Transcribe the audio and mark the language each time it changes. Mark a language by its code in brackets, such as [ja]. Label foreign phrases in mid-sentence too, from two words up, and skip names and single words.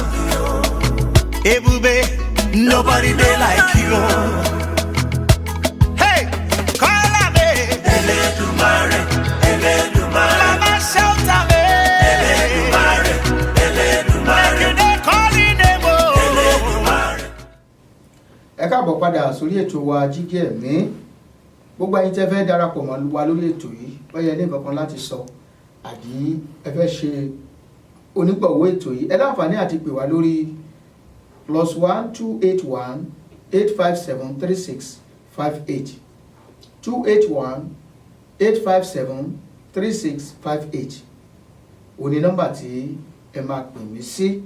[pcm] Ebube, nobody they like you. Hey, call me Eledumare, Eledumare. Mama shout at me Eledumare, Eledumare. Make you dey calling them Eledumare. [yo] Ẹ káàbọ̀ padà sórí ètò wa Jígí Ẹ̀mí. Gbogbo ẹ̀yin tẹ́ fẹ́ darapọ̀ mọ́ wa lórí ètò yìí bóyá ní nǹkan kan láti sọ àbí ẹ fẹ́ ṣe onígbọ̀wọ́ ètò yìí ẹ láǹfààní àti pè wá lórí +1 281 857 3658 281 857 3658 òní nọ́mbà tí ẹ máa pè mí sí.